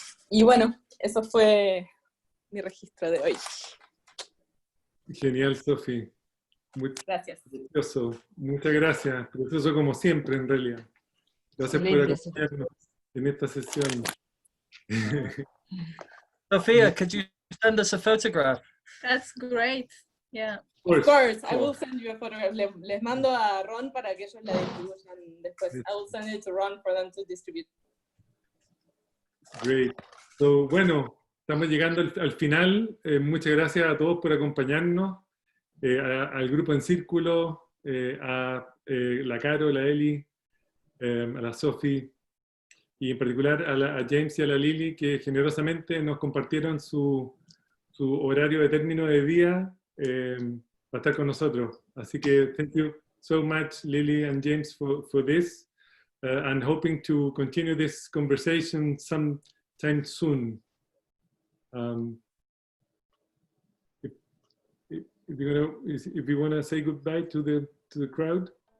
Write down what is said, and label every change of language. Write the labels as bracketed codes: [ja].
[es] Y bueno, eso fue mi registro de hoy. Genial, Sofi. Gracias. Precioso. Muchas gracias. Precioso como siempre, en realidad. Gracias por acompañarnos en esta sesión. [en] Sophia, could you send us a photograph? That's great. Yeah. Of course, I will send you a photograph. [es] Les mando a Ron para que ellos la distribuyan después. [en] I will send it to Ron for them to distribute. Great. [es] So, bueno, estamos llegando al final. Muchas gracias a todos por acompañarnos. Al grupo en círculo, a la Caro, la Eli, a la Sofi, y en particular a James y a la Lili, que generosamente nos compartieron su horario de término de día para estar con nosotros. [en] Así que thank you so much, Lily and James, for this, and hoping to continue this conversation sometime soon. If you want to say goodbye to the crowd.